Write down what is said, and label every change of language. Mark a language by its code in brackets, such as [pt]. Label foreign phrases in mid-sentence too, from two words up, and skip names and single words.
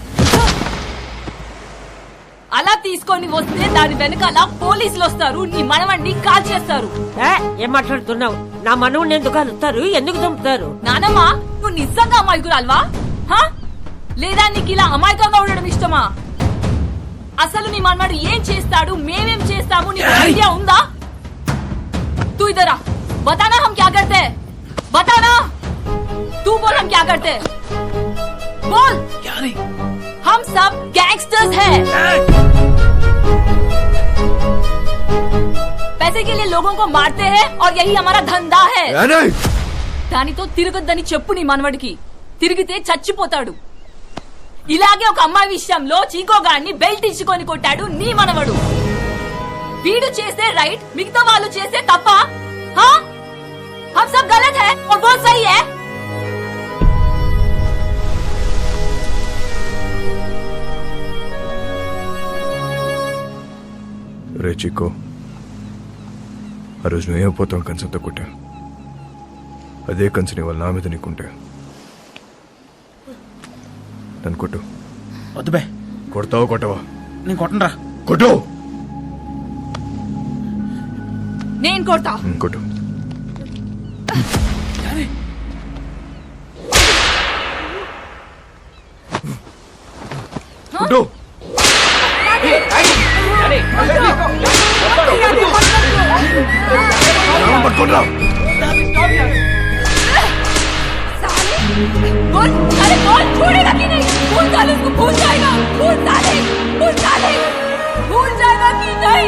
[te] అలా తీసుకొని వస్తే దాని వెనకాల పోలీసులు వస్తారు, నీ మనవడిని కాల్ చేస్తారు. ఏం మాట్లాడుతున్నావు? నా మనవుని ఎందుకు కలుస్తారు? ఎందుకు చంపుతారు? నానమ్మా, నువ్వు నిజంగా అమాయకురాల్వా? లేదా నీకు ఇలా అమాయకంగా ఉండడం ఇష్టమా? అసలు నీ మనవాడు ఏం చేస్తాడు, మేమేం చేస్తాము, నీకు ఐడియా ఉందా? [hi] तू इधर आ, बताना हम क्या करते हैं, बताना. तू बोल हम क्या करते हैं, बोल. हम सब गैंगस्टर्स हैं. पैसे के लिए लोगों को मारते हैं और यही हमारा धंधा है. [te] దానితో తిరగొద్దని చెప్పు నీ మనవడికి. తిరిగితే చచ్చిపోతాడు. ఇలాగే ఒక అమ్మాయి విషయంలో చీకోగాన్ని బెల్ట్ ఇచ్చుకొని కొట్టాడు నీ మనవడు. వీడు చేస్తే రైట్, మిగతా వాళ్ళు చేస్తే తప్ప? [hi] हम सब गलत है और वो सही है. [te] రే చిక్కో, ఆ రోజు నువ్వేమైపోతావు కంచంతో కొట్టా. అదే కంచెని వాళ్ళ నా మీద నీకుంటే నన్ను కొట్టు. వద్దు బే. కొడతావా కొట్టవా? నేను కొట్టనరా. కొట్టు. నేను కొడతా. కొట్టు. కొట్టు. పట్టుకోండి. [hi] बोल, अरे बोल, छोड़ेगा कि नहीं? भूल जाले उसको, भूल जाएगा. भूल जाले भूल जाएगा कि नहीं?